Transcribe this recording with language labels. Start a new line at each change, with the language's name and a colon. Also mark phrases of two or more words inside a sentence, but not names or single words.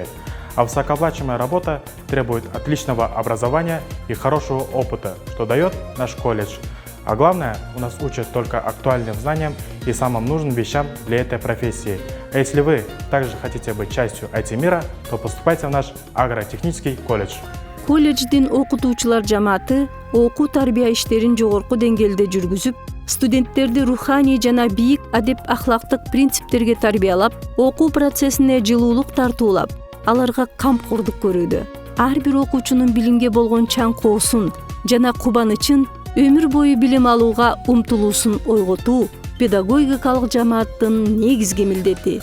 Russian: А высокооплачиваемая работа требует отличного образования и хорошего опыта, что дает наш колледж. А главное, у нас учат только актуальным знаниям и самым нужным вещам для этой профессии. А если вы также хотите быть частью IT-мира, то поступайте в наш агротехнический колледж.
Kyrgyz: Колледждин окутуучулар жамааты окуу тарбия иштерин жогорку деңгээлде жүргүзүп, студенттерди руханий жана бийик адеп ахлактык принциптерге тарбиялап, окуу процессине жылуулук тартуулап, аларга камкордук көрүүдө. Ар бир окуучунун билимге болгон чаңкоосун жана кубанычын өмүр бою билим алууга умтулуусун ойготуу педагогикалык жамааттын негизги милдети.